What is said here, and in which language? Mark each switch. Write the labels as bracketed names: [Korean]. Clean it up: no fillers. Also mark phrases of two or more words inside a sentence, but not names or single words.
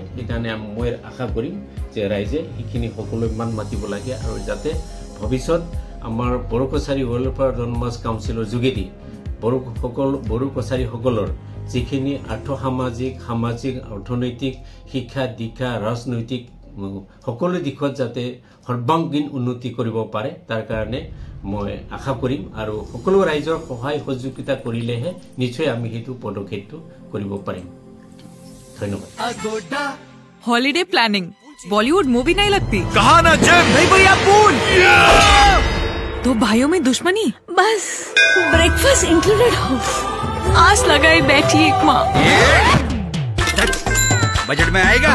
[Assamese] সেইকাৰণে মই আশা কৰিম যে ৰাইজে সেইখিনি সকলো মান মাতিব লাগে আৰু যাতে ভৱিষ্যত আমাৰ বড়ো কছাৰী ৱেলফেয়াৰ অট'নমাছ কাউন্সিলৰ যোগেদি বড়ো কছাৰীসকলৰ যিখিনি সামাজিক অৰ্থনৈতিক শিক্ষা দীক্ষা ৰাজনৈতিক সকলো দিশত যাতে সৰ্বাংগীন উন্নতি কৰিব পাৰে তাৰ কাৰণে মই আশা কৰিম আৰু সকলো ৰাইজৰ সহায় সহযোগিতা কৰিলেহে নিশ্চয় আমি সেইটো পদক্ষেপটো কৰিব পাৰিম ধন্যবাদ [English] holiday planning [Hindi] बॉलीवुड मूवी नहीं लगती कहा ना जब नहीं भैया पूल तो भाइयों में दुश्मनी बस [English] breakfast included [Hindi] हो आस लगाई बैठी एक माँ बजट में आएगा